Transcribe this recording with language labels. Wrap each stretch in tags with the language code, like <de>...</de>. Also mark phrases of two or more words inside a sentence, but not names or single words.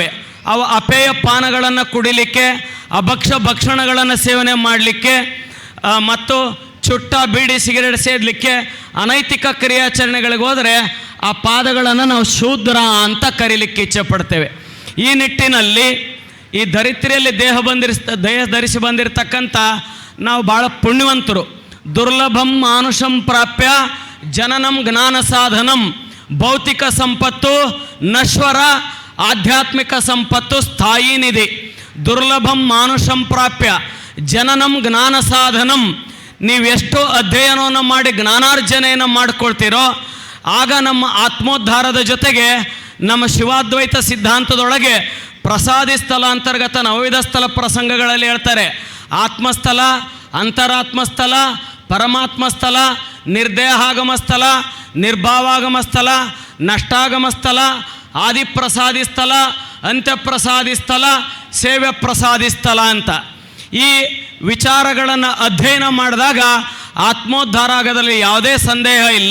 <kn>ಅವು ಅಪೇಯ ಪಾನಗಳನ್ನು ಕುಡಿಲಿಕ್ಕೆ, ಭಕ್ಷಣಗಳನ್ನು ಸೇವನೆ ಮಾಡಲಿಕ್ಕೆ ಮತ್ತು ಚುಟ್ಟ, ಬೀಡಿ, ಸಿಗರೇಟ್ ಸೇದಲಿಕ್ಕೆ, ಅನೈತಿಕ ಕ್ರಿಯಾಚರಣೆಗಳಿಗೆ ಹೋದರೆ ಆ ಪಾದಗಳನ್ನು ನಾವು ಶೂದ್ರ ಅಂತ ಕರೀಲಿಕ್ಕೆ ಇಚ್ಛೆ ಪಡ್ತೇವೆ. ಈ ನಿಟ್ಟಿನಲ್ಲಿ ಈ ಧರಿತ್ರಿಯಲ್ಲಿ ದೇಹ ಧರಿಸಿ ಬಂದಿರತಕ್ಕಂಥ ನಾವು ಭಾಳ ಪುಣ್ಯವಂತರು.</kn> <sa>ದುರ್ಲಭಂ ಮಾನುಷಂ ಪ್ರಾಪ್ಯ ಜನನಂ ಜ್ಞಾನ ಸಾಧನಂ.</sa> <kn>ಭೌತಿಕ ಸಂಪತ್ತು ನಶ್ವರ, ಆಧ್ಯಾತ್ಮಿಕ ಸಂಪತ್ತು ಸ್ಥಾಯಿ ನಿಧಿ.</kn> <sa>ದುರ್ಲಭಂ ಮಾನುಷಂ ಪ್ರಾಪ್ಯ ಜನನಂ ಜ್ಞಾನ ಸಾಧನಂ.</sa> <kn>ನೀವೆಷ್ಟು ಅಧ್ಯಯನವನ್ನು ಮಾಡಿ ಜ್ಞಾನಾರ್ಜನೆಯನ್ನು ಮಾಡಿಕೊಳ್ತೀರೋ ಆಗ ನಮ್ಮ ಆತ್ಮೋದ್ಧಾರದ ಜೊತೆಗೆ ನಮ್ಮ ಶಿವಾದ್ವೈತ ಸಿದ್ಧಾಂತದೊಳಗೆ ಪ್ರಸಾದಿ ಸ್ಥಳ ಅಂತರ್ಗತ ನವವಿಧ ಸ್ಥಳ ಪ್ರಸಂಗಗಳಲ್ಲಿ ಹೇಳ್ತಾರೆ. ಆತ್ಮಸ್ಥಳ, ಅಂತರಾತ್ಮಸ್ಥಳ, ಪರಮಾತ್ಮ ಸ್ಥಳ, ನಿರ್ದೇಹಾಗಮ ಸ್ಥಳ, ನಿರ್ಭಾವಾಗಮ ಸ್ಥಳ, ನಷ್ಟಾಗಮ ಸ್ಥಳ, ಆದಿಪ್ರಸಾದಿ ಸ್ಥಳ, ಅಂತ್ಯಪ್ರಸಾದಿ ಸ್ಥಳ, ಸೇವ್ಯ ಪ್ರಸಾದಿ ಸ್ಥಳ ಅಂತ ಈ ವಿಚಾರಗಳನ್ನು ಅಧ್ಯಯನ ಮಾಡಿದಾಗ ಆತ್ಮೋದ್ಧಾರ ಆಗೋದ್ರಲ್ಲಿ ಯಾವುದೇ ಸಂದೇಹ ಇಲ್ಲ.</kn>